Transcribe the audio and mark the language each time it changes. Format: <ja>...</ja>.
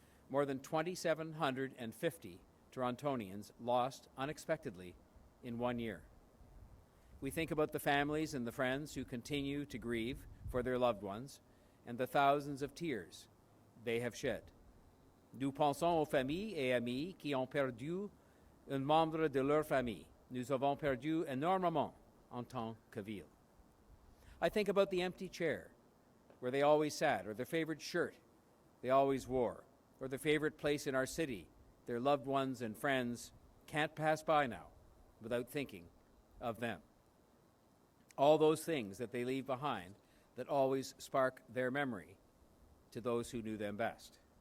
<en>More than 2,750 Torontonians lost unexpectedly in 1 year. We think about the families and the friends who continue to grieve for their loved ones and the thousands of tears they have shed.</en> <fr>Nous pensons aux familles et amis qui ont perdu un membre de leur famille. Nous avons perdu énormément en tant que ville.</fr> <en>I think about the empty chair where they always sat, or their favorite shirt they always wore, or their favorite place in our city their loved ones and friends can't pass by now without thinking of them. All those things that they leave behind that always spark their memory to those who knew them best.</en>